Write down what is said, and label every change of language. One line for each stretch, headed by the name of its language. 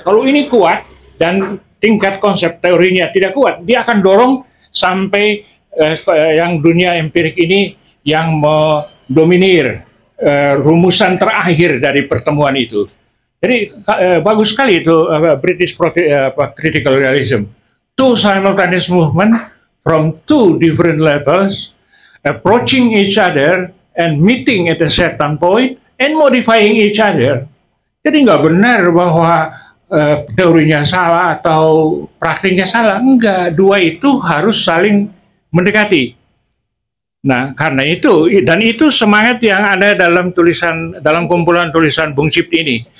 Indonesian: Kalau ini kuat dan tingkat konsep teorinya tidak kuat, dia akan dorong sampai yang dunia empirik ini yang mendominir rumusan terakhir dari pertemuan itu. Jadi bagus sekali itu British critical realism.
English: Two simultaneous movement from two different levels, approaching each other and meeting at a certain point and modifying each other.
Indonesian: Jadi nggak benar bahwa teorinya salah atau praktiknya salah. Enggak, dua itu harus saling mendekati. Nah, karena itu, dan itu semangat yang ada dalam kumpulan tulisan Bung Cipti ini.